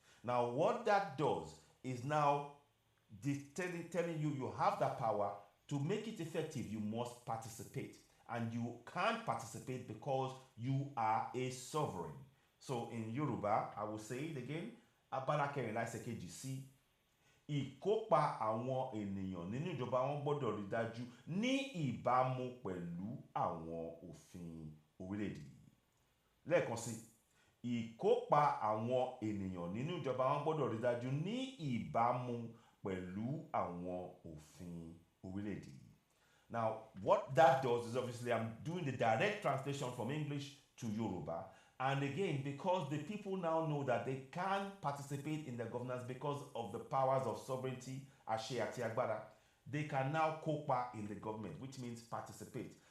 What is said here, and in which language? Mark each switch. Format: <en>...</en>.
<en>Now, what that does is now telling you have that power. To make it effective, you must participate. And you can't participate because you are a sovereign. So in Yoruba, I will say it again.</en> <yo>Abala kẹrin láìsẹ̀ kejì sí. Ìkópa àwọn ènìyàn nínú ìjọba wọn gbọ́dọ̀ rí dájú ní ìbámu pẹ̀lú àwọn òfin orílẹ̀-èdè yìí. Lẹ́ẹ̀kan sí, ìkópa àwọn ènìyàn nínú ìjọba wọn gbọ́dọ̀ rí dájú ní ìbámu pẹ̀lú àwọn òfin orílẹ̀-èdè yìí.</yo> <en>Now, what that does is, obviously I'm doing the direct translation from English to Yoruba. And again, because the people now know that they can participate in the governance because of the powers of sovereignty,</en> <yo>ashe ati agbára,</yo> <en>they can now kopa in the government, which means participate.</en>